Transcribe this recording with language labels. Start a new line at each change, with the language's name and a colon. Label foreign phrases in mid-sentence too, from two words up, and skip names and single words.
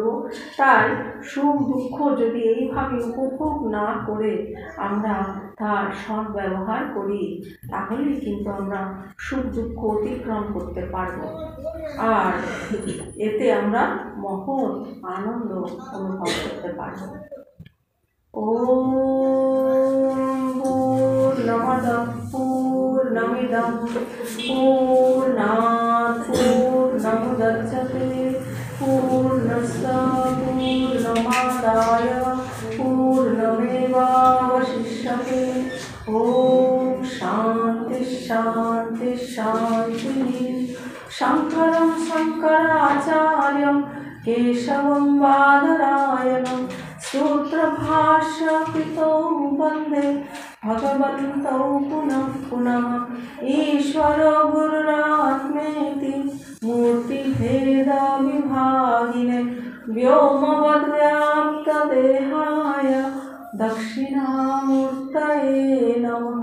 Bangla: তাই সুখ দুঃখ যদি এইভাবে উপভোগ না করে আমরা তার সদ্ব্যবহার করি, তাহলেই কিন্তু আমরা সুখ দুঃখ অতিক্রম করতে পারব, আর এতে আমরা মহৎ আনন্দ অনুভব করতে পারব।
Sanskrit: ओम पूर्णमदः पूर्णमिदं पूर्णात् पूर्णमुदच्यते पूर्णस्य पूर्णमादाय पूर्णमेवावशिष्यते। ओम शान्ति शान्ति शान्ति। शङ्करं शङ्कराचार्यं केशवं बादरायणं सूत्रभाष्यकृतौ वन्दे भगवन्तौ पुनः पुनः। ईश्वरो गुरुरात्मेति मूर्तिभेदविभागिने व्योमवद्व्याप्तदेहाय दक्षिणामूर्तये नमः।